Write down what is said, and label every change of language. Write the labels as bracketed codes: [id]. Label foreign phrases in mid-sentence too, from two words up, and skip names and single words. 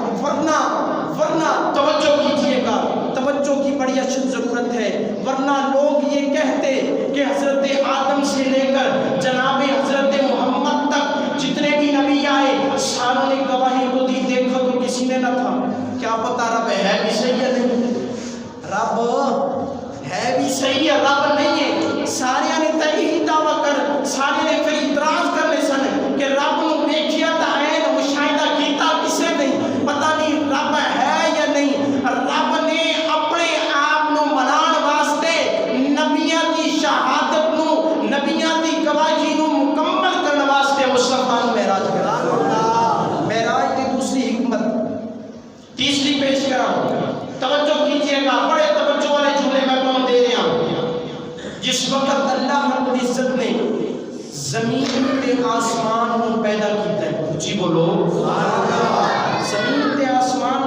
[ur] ورنہ توجہ کیجئے گا، توجہ کی بڑی اشد ضرورت ہے، ورنہ لوگ یہ کہتے کہ حضرت آدم سے لے کر جناب حضرت محمد تک جتنے بھی نبی آئے ساروں نے گواہی تو دی، دیکھا تو کسی نے نہ تھا۔ کیا پتا رب ہے بھی صحیح ہے نہیں؟ رب ہے بھی صحیح ہے، رب نہیں ہے۔ [pa] سارے نے تو یہی دعویٰ کر، سارے نے پھر اعتراض کرنے سن کہ رب نوں ویکھیا تا ہے، مشاہدہ کیتا کسے نہیں، پتہ نہیں رب ہے یا نہیں۔ رب نے اپنے آپ نوں منان واسطے نبیاں دی شہادت نوں، نبیاں دی گواہی نوں مکمل کرنے واسطے مصطفیٰ نوں معراج کرا۔ معراج دی دوسری حکمت، تیسری پیش کراں۔ [ur] توجہ کیجئے گا، بڑے توجہ والے جملے میں تمہیں دے رہا ہوں۔ [pa] جس وقت اللہ رب العزت نے زمین تے آسمان کو پیدا کیتا ہے، جی بولو زمین تے آسمان